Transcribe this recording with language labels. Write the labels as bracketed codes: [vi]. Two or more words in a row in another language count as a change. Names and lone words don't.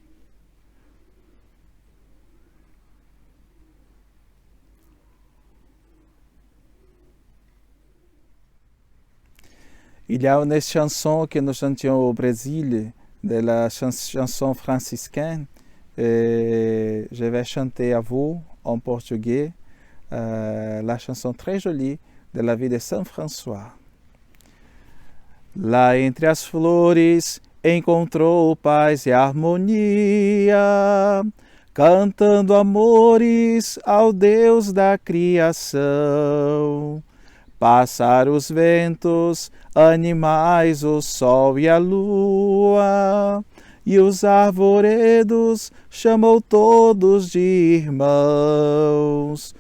[fr] Il y a une chanson que nous chantions au Brésil, de la chanson franciscaine. Et je vais chanter à vous en portugais la chanson très jolie de la vie de Saint François. [pt] Lá entre as flores encontrou paz e harmonia, cantando amores ao Deus da criação. Pássaros, ventos, animais, o sol e a lua, e os arvoredos chamou todos de irmãos.